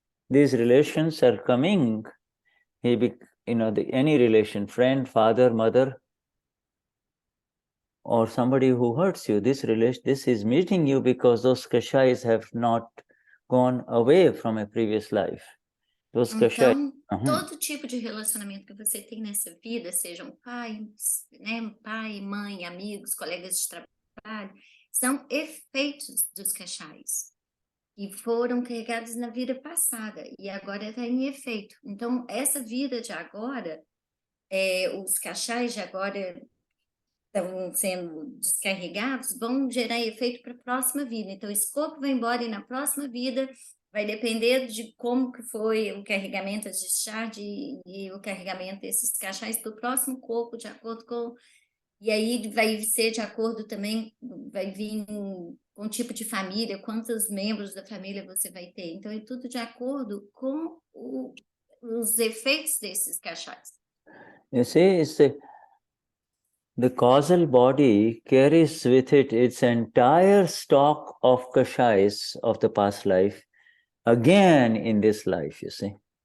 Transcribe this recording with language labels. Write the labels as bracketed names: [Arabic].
[English] These relations are coming, any relation, friend, father, mother, or somebody who hurts you, this is meeting you because those Kashayas have not gone away from a previous life. Those Kashayas. [Portuguese] Então, todo tipo de relacionamento que você tem nessa vida, sejam pais, né, pai, mãe, amigos, colegas de trabalho, são efeitos dos Kashayas e foram carregados na vida passada e agora está em efeito. Então, essa vida de agora, os Kashayas de agora estão sendo descarregados, vão gerar efeito para a próxima vida. Então, esse corpo vai embora e na próxima vida vai depender de como que foi o carregamento, a discharge e o carregamento desses Kashayas para o próximo corpo, de acordo com... E aí vai ser de acordo também, vai vir com o tipo de família, quantos membros da família você vai ter. Então, é tudo de acordo com os efeitos desses Kashayas. [English] You see, the causal body carries with it its entire stock of Kashayas of the past life, again in this life, you see.